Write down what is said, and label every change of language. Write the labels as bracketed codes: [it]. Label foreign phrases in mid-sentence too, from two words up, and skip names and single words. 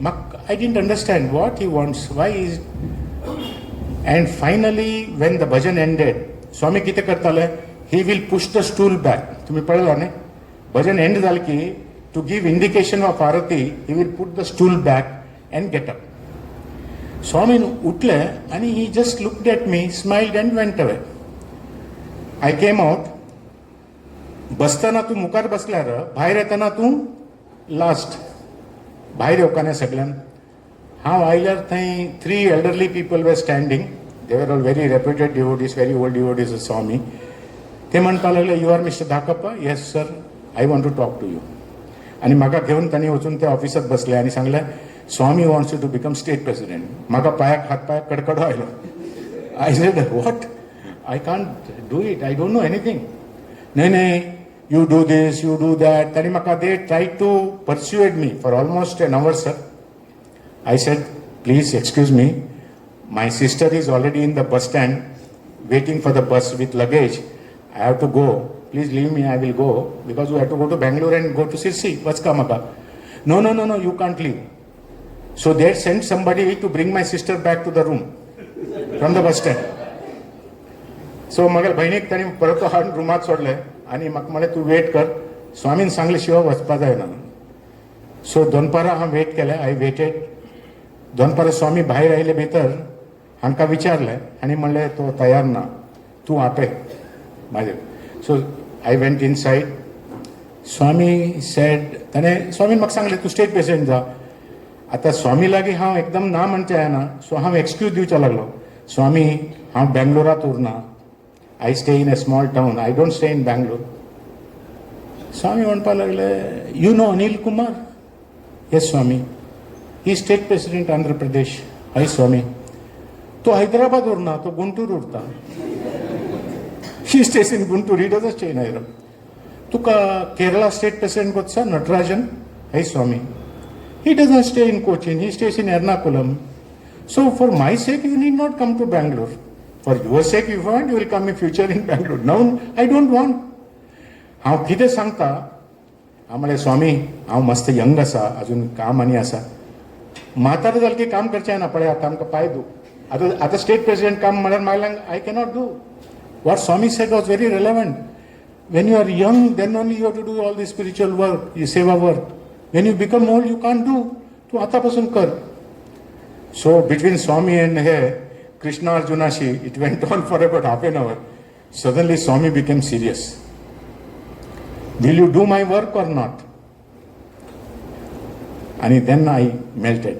[en] I didn't understand what he wants, why is. And finally, when the bhajan ended, Swami [kok] kite kartale, [en] he will push the stool back. [kok] Tumi padala ne? [en] Bhajan end dalki, to give indication of arati, he will put the stool back and get up. Swami utle, and he just looked at me, smiled and went away. I came out. [kok] बसताना तू मुखार बसल्यार भायर येताना तू लास्ट भायर येवकाने सगळ्यान हांव आयल्यार थंय [en] 3 elderly people were standing. They were all very reputed devotees, very old devotees of Swami. [kok] ते म्हणपाक लागले, [en] you are Mister Dhakappa? yes sir, I want to talk to you. [kok] आनी म्हाका घेवन तांणी वचून त्या ऑफिसात बसले आनी सांगले, [en] Swami wants you to become state president. [kok] म्हाका हात पायाक कडकडो आयलो. [en] I said, what? I can't do it, I don't know anything. नाही, you do this, you do that. They tried to persuade me for almost an hour, sir. I said, please excuse me. My sister is already in the bus stand waiting for the bus with luggage. I have to go. Please leave me, I will go. Because we have to go to Bangalore and go to Sirsi. What's Kamaka? No, you can't leave. So they sent somebody to bring my sister back to the room from the bus stand. [kok] So मगर बहिणीक ताणी परत हाडून रुमात सोडले आनी म्हाका म्हळें तूं वेट कर, स्वामीन सांगले शिवाय वचपा जायना. सो दोनपारां हांव वेट केलें. [en] I waited. [kok] दोनपारां स्वामी भायर आयले भितर. हांकां विचारलें आनी म्हणलें तो तयार ना, तूं आपय म्हाजेर. [en] so I went inside. [kok] स्वामी सेड, स्वामीन म्हाका सांगलें तूं [en] state president [kok] जा. आतां स्वामी लागीं हांव एकदम ना म्हणचें जायना. सो हांव एक्सक्यूज दिवचो लागलो. स्वामी, हांव बेंगलोरांत उरना. [en] I stay in a small town. I don't stay in Bangalore. [kok] Swami म्हणपाक लागले, [en] you know Anil Kumar? Yes, Swami. He is state president Andhra Pradesh. Hi, Swami. [kok] तो हैदराबाद उरना, तो गुंटूर उरता. [en] He stays in Guntur. He doesn't stay in Hyderabad. [kok] तुका [en] Kerala state president [kok] कोत्सा Natarajan? [en] Hi, Swami. He doesn't stay in Cochin. He stays in Ernakulam. So for my sake, you need not come to Bangalore. For your sake, if you want, you will come in future in Bangalore. Now, I don't want. [kok] हांव कितें सांगता, हांव म्हळें स्वामी, हांव मस्त यंग आसा, अजून काम आनी आसा. म्हातारो जालें की काम करचें ना. पळय आतां आमकां पांय दू. आतां [en] state president [kok] काम म्हळ्यार मागल्यांक [en] I cannot do. What Swami said was very relevant. When you are young, then only you have to do all the spiritual work, seva work. When you become old, you can't do. [kok] तूं आतां पासून कर. [en] so between Swami and Krishna Arjunashi, it went on for about half an hour. Suddenly Swami became serious. Will you do my work or not? And then I melted.